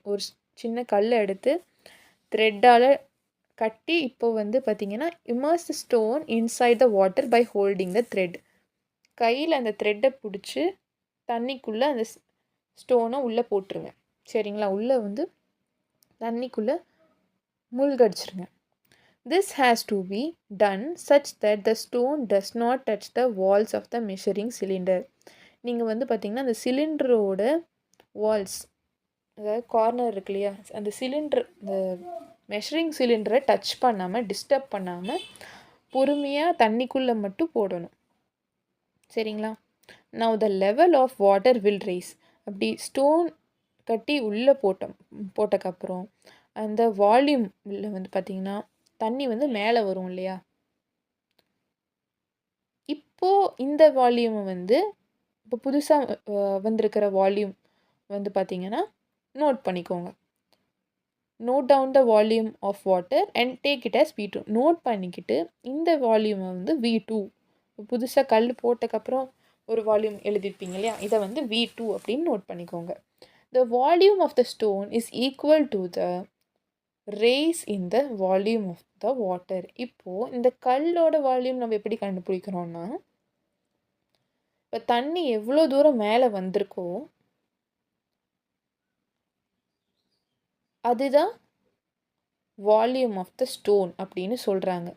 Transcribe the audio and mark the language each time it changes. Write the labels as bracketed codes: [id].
[ta] ஒரு சின்ன கல்லை எடுத்து த்ரெட்டால் கட்டி இப்போ வந்து பார்த்திங்கன்னா [en] Immerse the stone inside the water by holding the thread. [ta] கையில் அந்த த்ரெட்டை பிடிச்சி தண்ணிக்குள்ளே அந்த ஸ்டோனை உள்ளே போட்டுருங்க. சரிங்களா? உள்ளே வந்து தண்ணிக்குள்ளே மூழ்கடிச்சிருங்க. [en] This has to be done such that the stone does not touch the walls of the measuring cylinder. [ta] நீங்கள் வந்து பார்த்திங்கன்னா அந்த சிலிண்டரோட வால்ஸ், அதாவது கார்னர் இருக்கு இல்லையா, அந்த சிலிண்டர், இந்த மெஷரிங் சிலிண்டரை டச் பண்ணாமல், டிஸ்டர்ப் பண்ணாமல் பொறுமையாக தண்ணிக்குள்ளே மட்டும் போடணும். சரிங்களா? [en] Now the level of water will rise. [ta] அப்படி ஸ்டோன் கட்டி உள்ளே போட்டக்கப்புறம் அந்த வால்யூமில் வந்து பார்த்திங்கன்னா தண்ணி வந்து மேலே வரும் இல்லையா. இப்போது இந்த வால்யூமை வந்து இப்போ புதுசாக வந்திருக்கிற வால்யூம் வந்து பார்த்திங்கன்னா நோட் பண்ணிக்கோங்க. [en] Note down the volume of water and take it as V2. [ta] Note பண்ணிக்கிட்டு இந்த வால்யூமை வந்து V2, புதுசாக கல் போட்டக்கப்புறம் ஒரு வால்யூம் எழுதியிருப்பீங்க இல்லையா, இதை வந்து V2 அப்படின்னு நோட் பண்ணிக்கோங்க. [en] The volume of the stone is equal to the raise in the volume of the water. [ta] இப்போது இந்த கல்லோட வால்யூம் நம்ம எப்படி கண்டுபிடிக்கிறோன்னா, இப்போ தண்ணி எவ்வளோ தூரம் மேலே வந்திருக்கோ அதுதான் வால்யூம் ஆஃப் த ஸ்டோன் அப்படின்னு சொல்கிறாங்க.